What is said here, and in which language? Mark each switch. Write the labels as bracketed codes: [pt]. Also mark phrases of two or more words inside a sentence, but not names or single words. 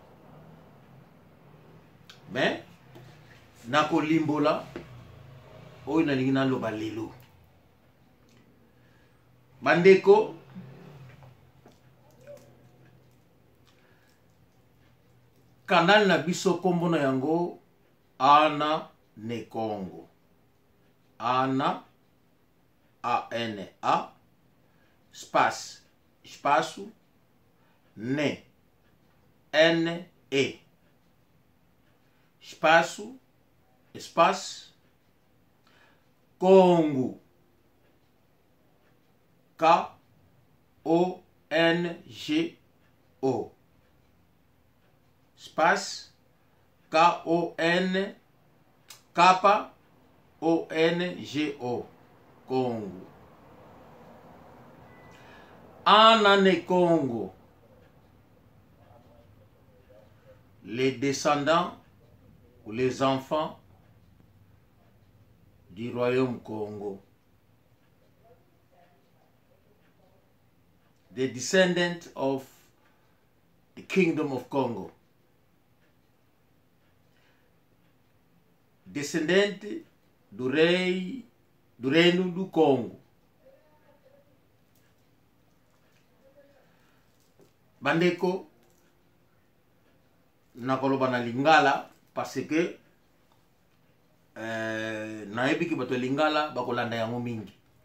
[ln] Mais na kolimbola oyo na lingi na loba lelo bandeko kanal na biso kombo na yango Ana ne Congo. Ana A-N-A space espaço ne N-E [fr] espaço espace Congo K-O-N-G-O espace K-O-N K-O-N-G-O Congo. [ln] Ana ne Congo. [fr] Les descendants ou les enfants du royaume Congo. [en] The descendants of the kingdom of Congo. [pt] Descendente do reino do Congo. [ln] Bandeko nakoloba na lingala [fr] parce que [ln] nayebi ki bato lingala bakolanda yango mingi.